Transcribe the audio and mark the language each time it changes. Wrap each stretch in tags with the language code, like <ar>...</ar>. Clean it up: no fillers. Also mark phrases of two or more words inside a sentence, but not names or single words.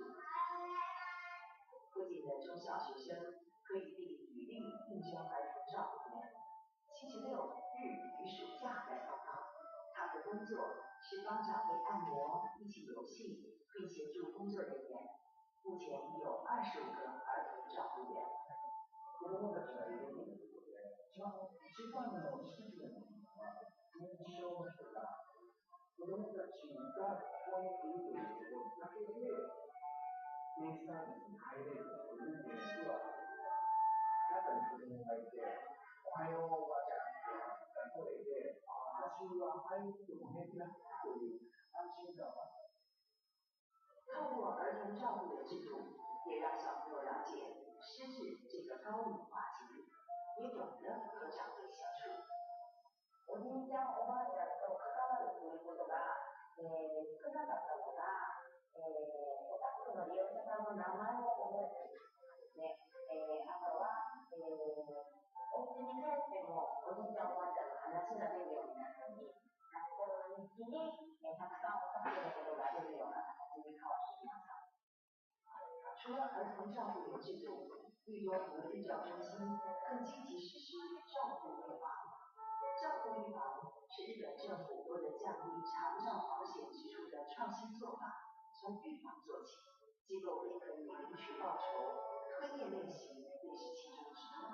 <zh>附近的中小学生可以递履历应征儿童照顾员。星期六日与暑假来报告，他的工作是帮长辈按摩、一起游戏，并协助工作人员。目前已有25个儿童照顾员。</zh> <ja>子供たちがいるということで、一番の支持の認証の人が、子供たちがここにいるということだけで、デイサービスに入れるという現実は、中に子供がいて、おはようおばちゃんって声で、私は入っても平気だという安心感が。</ja> <zh>透过儿童照顾的制度，也让小朋友了解失智这个高龄化经历，也懂得和长辈相处。</zh> <ja>おじいちゃん、おばあちゃんと関わるということが、少なかったのが、お宅の利用者さんの名前を覚えているですね。あとは、お家に帰ってもおじいちゃん、おばあちゃんの話が出るようになったり、学校の日記に、たくさんお宅のことが出るような形に変わってきました。</ja> <zh>除了儿童照顾员制度，玉多福日照中心更积极实施照顾预防。照顾预防是日本政府为了降低长照保险支出的创新做法，从预防做起，机构便可以领取报酬，推荐练习也是其中之一。</zh>